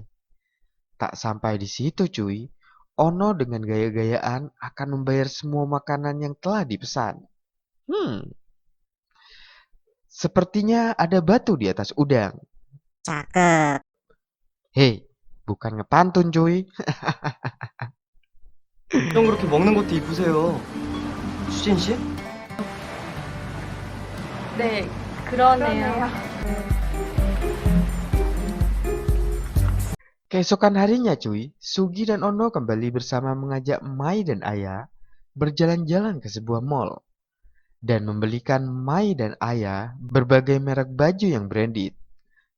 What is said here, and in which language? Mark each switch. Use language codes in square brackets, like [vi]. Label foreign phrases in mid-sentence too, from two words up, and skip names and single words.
[id] Tak sampai di situ cuy, Ono dengan gaya-gayaan akan membayar semua makanan yang telah dipesan. Sepertinya ada batu di atas udang. Cakep. Hei, bukan ngepantun cuy. [ko] 형 그렇게 먹는 것도 이쁘세요. 수진 씨? 네, 그러네요. [id] Keesokan harinya cuy, Sugi dan Ono kembali bersama mengajak Mai dan ayah berjalan-jalan ke sebuah mall dan membelikan Mai dan ayah berbagai merek baju yang branded.